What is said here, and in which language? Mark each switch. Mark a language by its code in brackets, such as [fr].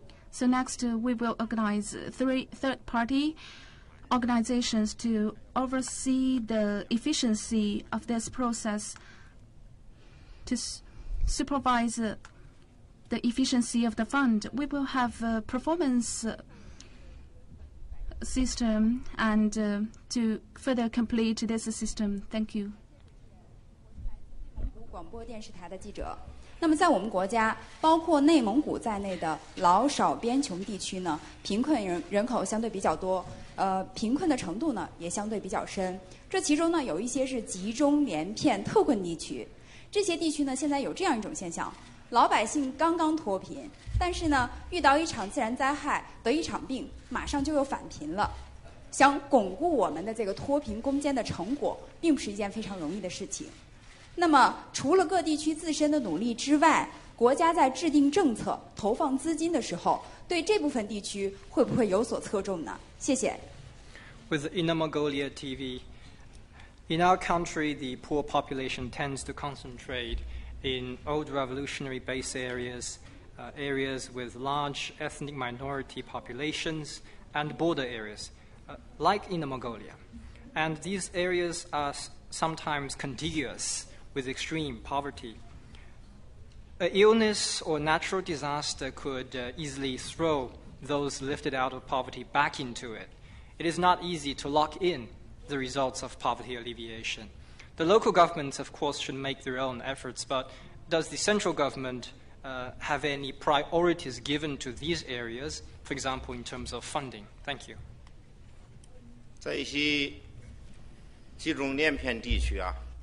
[en] So next, we will organize 3 third-party organizations to oversee the efficiency of this process, to supervise the efficiency of the fund. We will have a performance system and to further complete this system. Thank you. [zh] 广播电视台的记者。那么在我们国家，包括内蒙古在内的老少边穷地区呢，贫困人口相对比较多，贫困的程度呢也相对比较深。这其中呢有一些是集中连片特困地区，这些地区呢现在有这样一种现象：老百姓刚刚脱贫，但是呢遇到一场自然灾害，得一场病，马上就又返贫了。想巩固我们的这个脱贫攻坚的成果，并不是一件非常容易的事情。那么，除了各地区自身的努力之外，国家在制定政策、投放资金的时候，对这部分地区会不会有所侧重呢？谢谢。 [en] With Inner Mongolia TV, in our country, the poor population tends to concentrate in old revolutionary base areas, areas with large ethnic minority populations, and border areas, like Inner Mongolia. And these areas are sometimes contiguous with extreme poverty. An illness or natural disaster could easily throw those lifted out of poverty back into it. It is not easy to lock in the results of poverty alleviation. The local governments, of course, should make their own efforts, but does the central government have any priorities given to these areas, for example, in terms of funding? Thank you. [zh] 在一些集中连片地区啊，